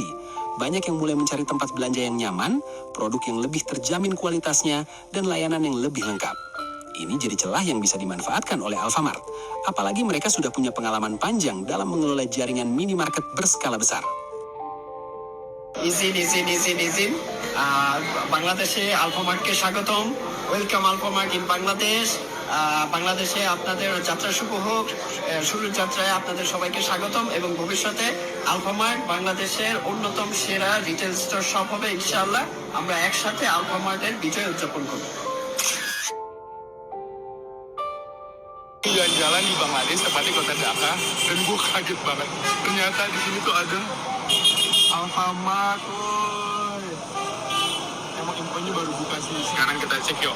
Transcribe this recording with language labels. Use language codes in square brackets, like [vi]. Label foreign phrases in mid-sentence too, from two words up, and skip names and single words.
[id] Banyak yang mulai mencari tempat belanja yang nyaman, produk yang lebih terjamin kualitasnya, dan layanan yang lebih lengkap. Ini jadi celah yang bisa dimanfaatkan oleh Alfamart. Apalagi mereka sudah punya pengalaman panjang dalam mengelola jaringan minimarket berskala besar. [bn] izin বাংলাদেশে আলফামার্টকে স্বাগতম। [en] welcome Alfamart in Bangladesh. [bn] বাংলাদেশে আপনাদের যাত্রা শুভ হোক। শুরুর যাত্রায় আপনাদের সবাইকে স্বাগতম এবং ভবিষ্যতে আলফামার্ট বাংলাদেশের অন্যতম সেরা [en] retail store shop [bn] হবে [ar] إن شاء الله. [bn] আমরা একসাথে আলফামার্টের বিজয় উদযাপন করব। [id] Jalan-jalan di Bangladesh tepatnya kota Dhaka dan gue kaget banget ternyata di sini tuh ada Alfamart. Woy. Emang infonya baru buka sih, sekarang kita cek yuk.